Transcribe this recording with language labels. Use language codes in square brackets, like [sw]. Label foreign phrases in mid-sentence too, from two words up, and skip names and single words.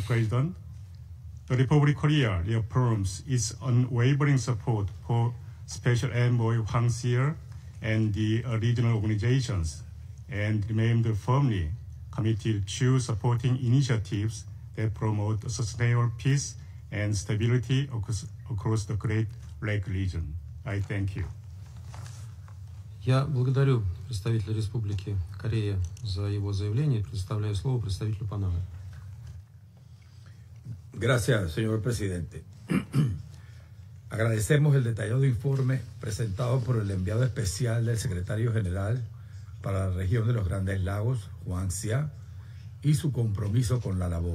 [en] President, the Republic of Korea reaffirms its unwavering support for Special Envoy Hwang Si-yeol and the regional organizations and remains firmly committed to supporting initiatives that promote sustainable peace and stability across the Great Lake region. I thank you. [ru] Я благодарю представителя Республики Корея за его заявление и предоставляю слово представителю Панамы. [es] Gracias, señor presidente. Agradecemos el detallado informe presentado por el enviado especial del secretario general para la región de los Grandes Lagos, Hwang Si-yeol, y su compromiso con la labor.